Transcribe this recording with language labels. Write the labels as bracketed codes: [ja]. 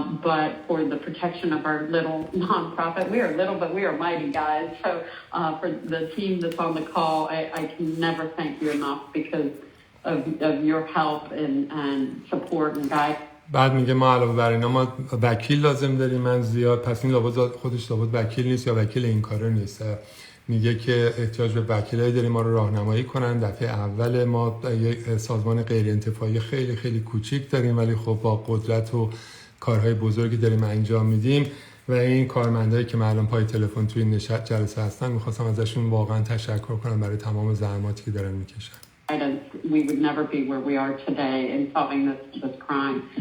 [en] But for the protection of our little nonprofit, we are little, but we are mighty, guys. So for the team that's on the call, I can never thank you enough because of your help and support and guidance. [fa] بعد میگه ما علاوه بر اینا ما وکیل لازم داریم، من زیاد، پس این لابد خودش لابد وکیل نیست یا وکیل این کاره نیست. میگه که احتیاج به وکیلایی داریم ما رو راهنمایی کنن. دفعه اول ما یک سازمان غیر انتفاعی خیلی خیلی کوچیک داریم ولی خب با قدرت و کارهای بزرگی داریم انجام میدیم و این کارمندایی که الان پای تلفن توی این جلسه هستن میخواستم ازشون واقعا تشکر کنم برای تمام زحماتی که دارن میکشن. [en] We would never be where we are today in solving this crime.